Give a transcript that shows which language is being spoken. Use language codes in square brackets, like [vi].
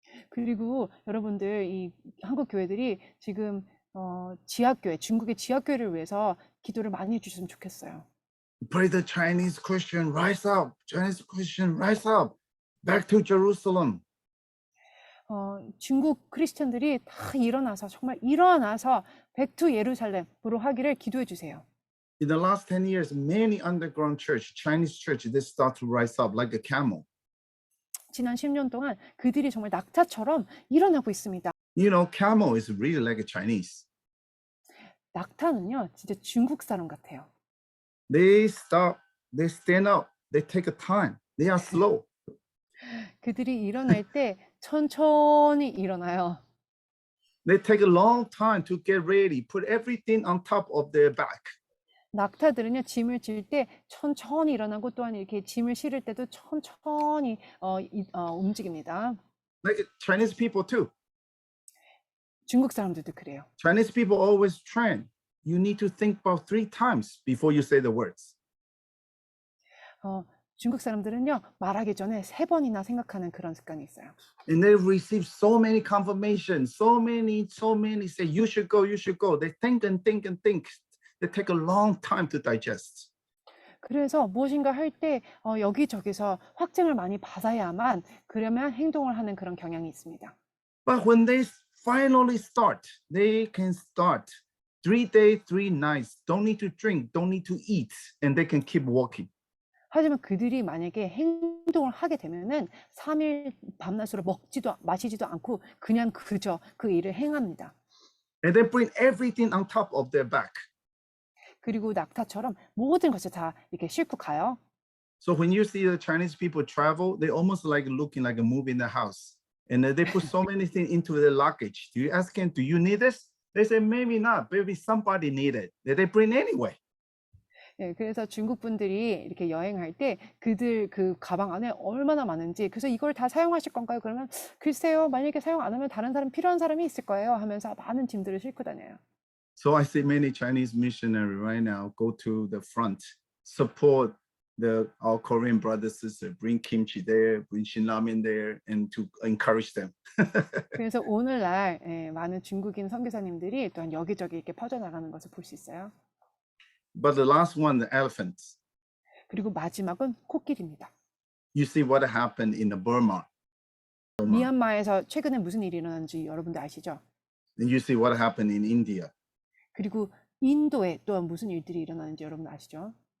[ko] 그리고 여러분들 이 한국 교회들이 지금 지하교회, 중국의 지하교회를 위해서 기도를 많이 해주셨으면 좋겠어요. [en] Pray the Chinese Christian rise up, Chinese Christian rise up, back to Jerusalem. [ko] 중국 크리스천들이 다 일어나서 정말 일어나서 백투 예루살렘으로 하기를 기도해 주세요. [en] In the last 10 years, many underground church, Chinese church, they start to rise up like a camel. [ko] 지난 10년 동안 그들이 정말 낙타처럼 일어나고 있습니다. [en] You know, camel is really like a Chinese. [ko] 낙타는요, 진짜 중국 사람 같아요. [en] They stop, they stand up, they take a time. They are slow. [ko] 그들이 일어날 때 천천히 일어나요. [en] They take a long time to get ready, put everything on top of their back. [ko] 낙타들은요, 짐을 질 때 천천히 일어나고 또한 이렇게 짐을 실을 때도 천천히 움직입니다. [en] Like Chinese people too. [ko] 중국 사람들도 그래요. [en] Chinese people always train. You need to think about 3 times before you say the words. [ko] 중국 사람들은요, 말하기 전에 3번이나 생각하는 그런 습관이 있어요. [en] And they receive so many confirmations, so many say you should go, you should go. They think and think and think. They take a long time to digest. [ko] 그래서 무엇인가 할 때 여기저기서 확증을 많이 받아야만 그러면 행동을 하는 그런 경향이 있습니다. [en] But when they finally start, they can start 3 days, 3 nights, don't need to drink, don't need to eat, and they can keep walking. [ko] 하지만 그들이 만약에 행동을 하게 되면은 3일 밤낮으로 먹지도 마시지도 않고 그냥 그저 그 일을 행합니다. [en] And they bring everything on top of their back. [ko] 그리고 낙타처럼 모든 것을 다 이렇게 싣고 가요. [en] So when you see the Chinese people travel, they almost like looking like a movie in the house. And they put so many things into their luggage. Do you ask them, do you need this? They say, maybe not, maybe somebody need it. They bring anyway. [ko] 예, 그래서 중국 분들이 이렇게 여행할 때 그들 그 가방 안에 얼마나 많은지, 그래서 이걸 다 사용하실 건가요? 그러면 글쎄요, 만약에 사용 안 하면 다른 사람 필요한 사람이 있을 거예요 하면서 많은 짐들을 싣고 다녀요. [en] So I see many Chinese missionaries right now go to the front, support our Korean brothers sisters, bring kimchi there, bring shinramen there, and to encourage them. [ko] 그래서 오늘날 많은 중국인 선교사님들이 또한 여기저기 이렇게 퍼져나가는 것을 볼 수 있어요. [en] But the last one, the elephants. [ko] 그리고 마지막은 코끼리입니다. [en] You see what happened in the Burma. [ko] 미얀마에서 최근에 무슨 일이 일어났는지 여러분들 아시죠? [en] And you see what happened in India. [ko] 그리고 인도에 또한 무슨 일들이 일어나는지 여러분 아시죠?